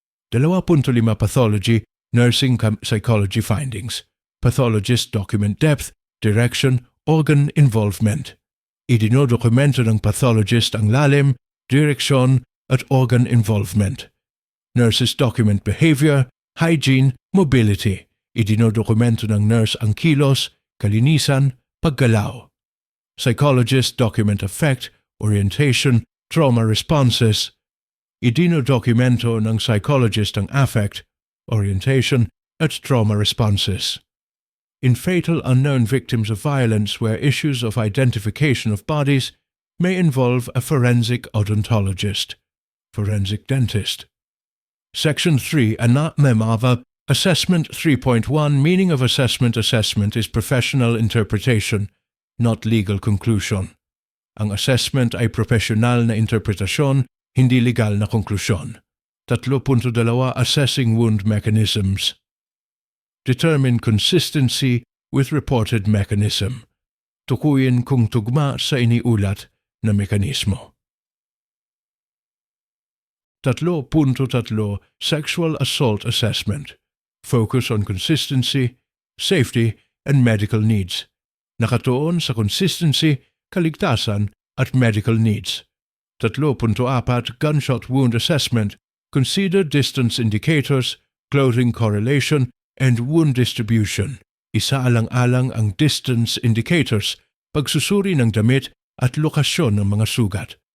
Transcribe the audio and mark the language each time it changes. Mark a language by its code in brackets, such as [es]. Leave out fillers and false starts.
[en] 2.5 Pathology, nursing psychology findings. Pathologist document depth, direction, organ involvement. [tl] Idinodokumento ng pathologist ang lalim, direksyon, at organ involvement. [en] Nurses document behavior, hygiene, mobility. [tl] Idinodokumento ng nurse ang kilos, kalinisan, paggalaw. [en] Psychologist document affect, orientation, trauma responses. [tl] Idinodokumento ng psychologist ang affect, orientation, at trauma responses. [en] In fatal unknown victims of violence where issues of identification of bodies may involve a forensic odontologist, forensic dentist. Section 3, Anatmemava, Assessment 3.1, Meaning of assessment. Assessment is professional interpretation, not legal conclusion. [tl] Ang assessment ay profesional na interpretasyon, hindi legal na konklusyon. [en] 3.2 Assessing wound mechanisms. Determine consistency with reported mechanism. [tl] Tukuyin kung tugma sa iniulat na mekanismo. [en] 3.3 Sexual assault assessment. Focus on consistency, safety, and medical needs. [tl] Nakatuon sa consistency, kaligtasan, at medical needs. [en] 3.4 Gunshot wound assessment. Consider distance indicators, clothing correlation, and wound distribution. [tl] Isaalang-alang ang distance indicators, pagsusuri ng damit at lokasyon ng mga sugat.